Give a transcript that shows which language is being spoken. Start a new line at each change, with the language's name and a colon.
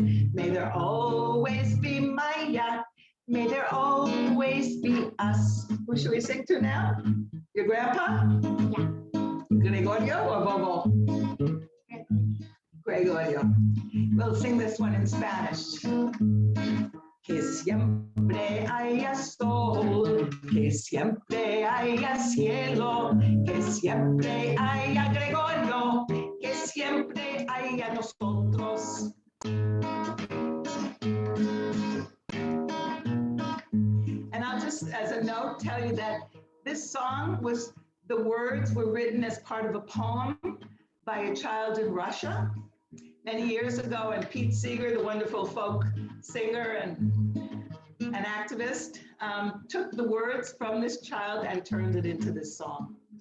English: May there always be Maya. May there always be us. Who should we sing to now? Your grandpa? Yeah. Gregorio or Bobo? Gregorio. We'll sing this one in Spanish.
Spanish: Que siempre haya sol, que siempre haya cielo, que siempre haya Gregorio, que siempre haya nosotros.
English: And I'll just, as a note, tell you that this song was, the words were written as part of a poem by a child in Russia many years ago, and Pete Seeger, the wonderful folk singer and an activist, took the words from this child and turned it into this song.